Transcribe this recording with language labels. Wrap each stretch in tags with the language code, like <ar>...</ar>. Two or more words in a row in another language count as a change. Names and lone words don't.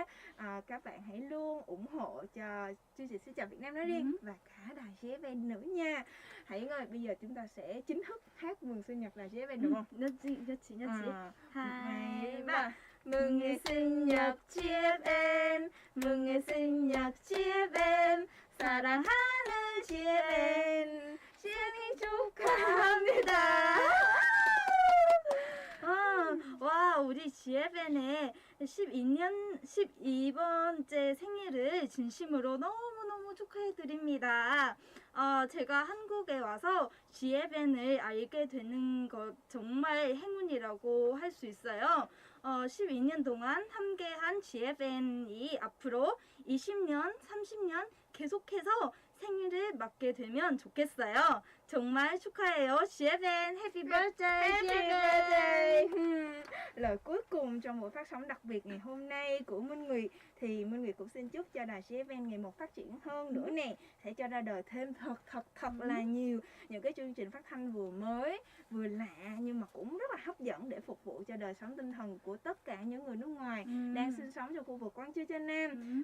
<vi>Các bạn hãy luôn ủng hộ cho chương trình Xin chào Việt Nam nói riêng và cả đài GFN nữa nha. Hãy ơi, bây giờ chúng ta sẽ chính thức hát mừng sinh nhật đài GFN được không? Nhất trí. 2, 3. Mừng ngày sinh nhật GFN, mừng ngày sinh nhật GFN,</vi> <ko>사랑하는 GFN, 생일 축하합니다. 와, 우리 GFN의 12번째 생일을 진심으로 너무너무 축하해드립니다. 제가 한국에 와서 GFN을 알게 되는 것 정말 행운이라고 할 수 있어요. 12년 동안 함께한 GFN이 앞으로 20년, 30년 계속해서 생일을 맞게 되면 좋겠어요. 정말 축하해요. GFN,</ko> <en>Happy Birthday, GFN!</en> <vi>Lời cuối cùng trong buổi phát sóng đặc biệt ngày hôm nay của Minh Nguyệt thì Minh Nguyệt cũng xin chúc cho đài GFN ngày một phát triển hơn nữa nè, sẽ cho ra đời thêm thật là nhiều những cái chương trình phát thanh vừa mới vừa lạ nhưng mà cũng rất là hấp dẫn để phục vụ cho đời sống tinh thần của tất cả những người nước ngoài đang sinh sống trong khu vực Quang Châu Chân Nam.</vi>